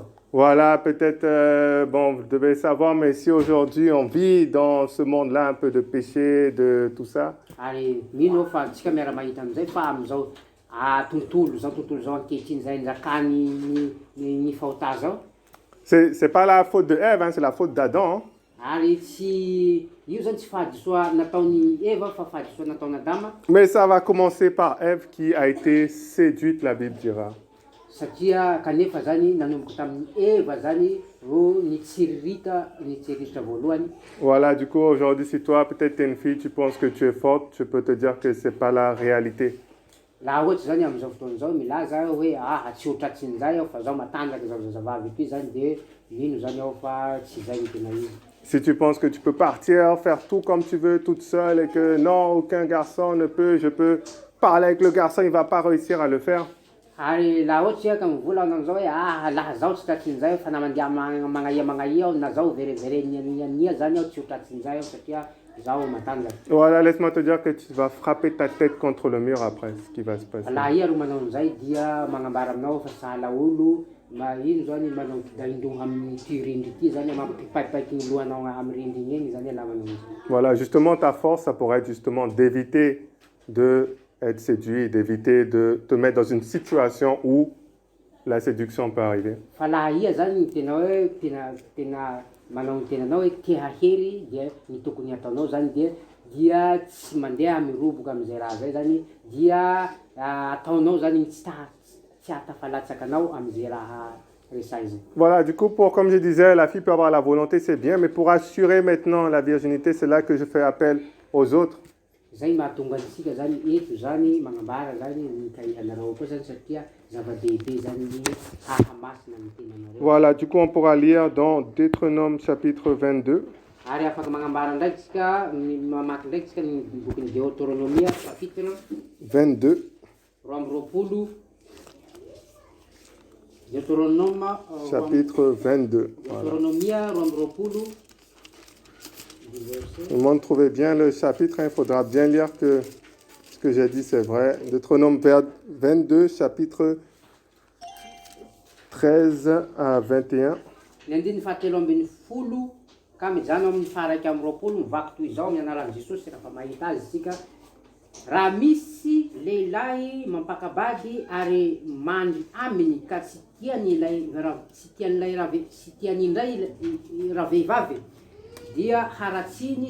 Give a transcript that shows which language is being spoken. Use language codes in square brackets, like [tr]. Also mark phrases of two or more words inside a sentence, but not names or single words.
[fr] Voilà, peut-être, bon, vous devez savoir, mais si aujourd'hui on vit dans ce monde-là un peu de péché, de tout ça. [mg] Ary mino fa tsika miara mahita amizay fa amizao tontolo zao ankehitriny zay njakany ny fahotà zao. [fr] C'est pas la faute de Ève, hein, c'est la faute d'Adam. Hein. [mg] Ary tsy io zany tsy fahadisoa nataony Eva fa fahadisoa nataony Adama. [fr] Mais ça va commencer par Ève qui a été séduite, la Bible dira. [mg] Satria kanefa zany nanomboka tamin'ny Eva zany ro nitsiririta voalohany. [fr] Voilà, du coup aujourd'hui si toi peut-être t'es une fille, tu penses que tu es forte, je peux te dire que c'est pas la réalité. [mg] Laha ohatsy zany am'izao fotoana zao milaza hoe tsy ho tratsin'izay aho fa zaho matanjaky zao zazavavy etoy zany de mino zany aho fa tsy zay ny tena izy. [fr] Si tu penses que tu peux partir, faire tout comme tu veux toute seule et que non, aucun garçon ne peut, je peux parler avec le garçon, il va pas réussir à le faire. [mg] Ary laha ohatsy ka mivolagna am'izao hoe laha zaho tsy tratsin'izay fa na mandeha magnaia aho na zaho verevere nia zany aho tsy ho tratsin'izay aho satria zaho matanjaky. [fr] Voilà, laisse-moi te dire que tu vas frapper ta tête contre le mur après, ce qui va se passer. [mg] Laha iha ro manao an'izay dia magnambara aminao fa sahala olo ino zany manao indroha amin'ny ty rindry ty zany mampipaipaky ny lohanao amin'ny rindriny eny zany laha manao an'izay. [fr] Voilà, justement ta force, ça pourrait être justement d'éviter de être séduit, d'éviter de te mettre dans une situation où la séduction peut arriver. [mg] Fa laha iha zany tena hoe tena manao ny tenanao hoe te hahery dia ny tokony ataonao zany dia tsy mandeha miroboka am'izay raha zay zany dia ataonao zany tsy hatafalatsaky anao am'izay raha resay zay. [fr] Voilà, du coup, comme je disais, la fille peut avoir la volonté, c'est bien, mais pour assurer maintenant la virginité, c'est là que je fais appel aux autres. [mg] Zay mahatonga antsika zany eto zany magnambara zany mikahiranareo koa zany satria zava-dehibe zany ny hahamasina ny tenanareo. [fr] Voilà, du coup, on pourra lire dans Deutéronome chapitre 22. [mg] Ary afaka magnambara ndraiky tsika mamaky ndraiky tsika ny bokin'ny Deutéronomia chapitre 22. roa amby roapolo. Deutéronome [fr] Chapitre 22. Voilà. [mg] Deutéronomia roa amby roapolo. [fr] Tout le monde trouvait bien le chapitre, il faudra bien lire que ce que j'ai dit c'est vrai. Deutéronome 22, chapitre 13 à 21. [mg] Ny andiny fahatelo ambin'ny folo ka mijano amin'ny faraiky amin'ny roapolo mivaky toy izao amin'ny anaran'i Jesosy raha mahita azy isika. Raha misy lehilahy mampakabady ary mandry aminy ka tsy tian'ilay raha vehivavy dia haratsiny